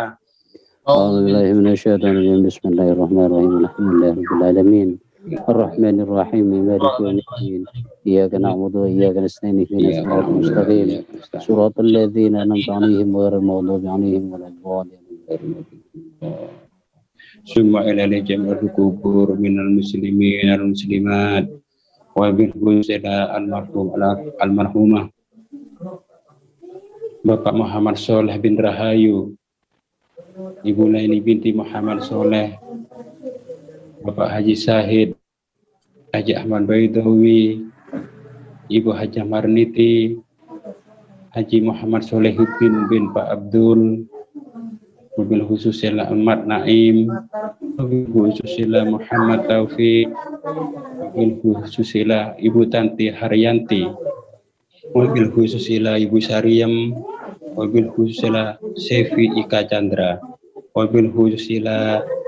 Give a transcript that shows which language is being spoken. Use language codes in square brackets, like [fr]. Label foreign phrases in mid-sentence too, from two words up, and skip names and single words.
[ar] أعوذ بالله من الشيطان الرجيم بسم الله الرحمن الرحيم الحمد لله رب العالمين الرحمن الرحيم مالك يوم الدين إياك نعبد وإياك نستعين اهدنا الصراط المستقيم صراط الذين أنعمت عليهم غير المغضوب عليهم ولا الضالين. ثم إلى جميع القبور من المسلمين والمسلمات وبالخصوص إلى المرحومة Bapak Muhammad Soleh bin Rahayu, Ibu Laini binti Muhammad Soleh, Bapak Haji Sahid, Haji Ahmad Baidawi, Ibu Haji Marniti, Haji Muhammad Solehuddin bin Pak Abdul, وبالخصوص إلى Ahmad Naim, وبالخصوص إلى Muhammad Taufik, وبالخصوص إلى Ibu Tanti Haryanti, وبالخصوص إلى Ibu Sariyam, وبالخصوص إلى Sefi Ika Chandra, وبالخصوص إلى